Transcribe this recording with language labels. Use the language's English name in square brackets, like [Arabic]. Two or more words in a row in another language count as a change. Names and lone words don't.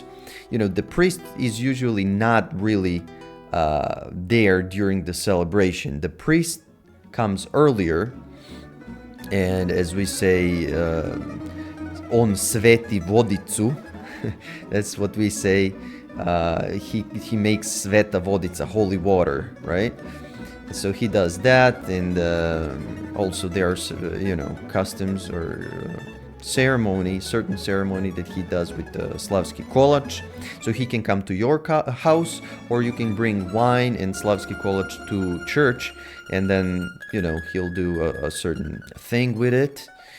[English] The priest is usually not really there during the celebration. The priest comes earlier, and as we say, [Serbian] on sveti vodicu. [English] That's what we say. He makes [Serbian] sveta vodica, [English] holy water, right? So he does that, and also there's customs or certain ceremony that he does with the [Serbian] Slavski kolač. [English] So he can come to your house, or you can bring wine and [Serbian] Slavski kolač [English] to church, and then he'll do a certain thing with it.